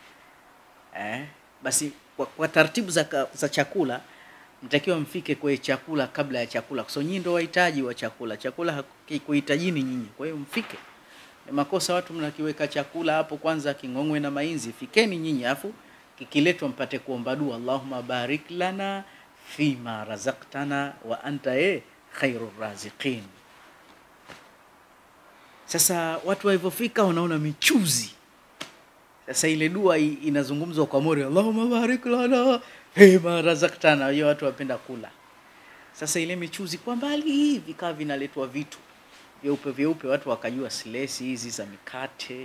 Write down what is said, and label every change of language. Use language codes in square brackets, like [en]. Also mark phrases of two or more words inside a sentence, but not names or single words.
[sw] Basi kwa taratibu za chakula mtakiwa mfike kwa chakula kabla ya chakula. Kwa nyinyi ndio wahitaji wa chakula. Chakula hakuhitajini nyinyi. Kwa hiyo mfike. Ni makosa watu mnakiweka chakula hapo kwanza kingongwe na mainzi. Fikeni nyinyi afu kikiletwa mpate kuomba dua, [ar] اللهم بارك لنا فيما رزقتنا وأنت خير الرازقين. [sw] Sasa watu walipofika wanaona michuzi. Sasa ile dua inazungumzwa kwa moyo, [ar] اللهم بارك لنا فيما رزقتنا. [sw] Hiyo watu wapenda kula. Sasa ile michuzi kwa mbali vikawa vinaletwa vitu vyeupe, watu wakajua silesi hizi za mikate.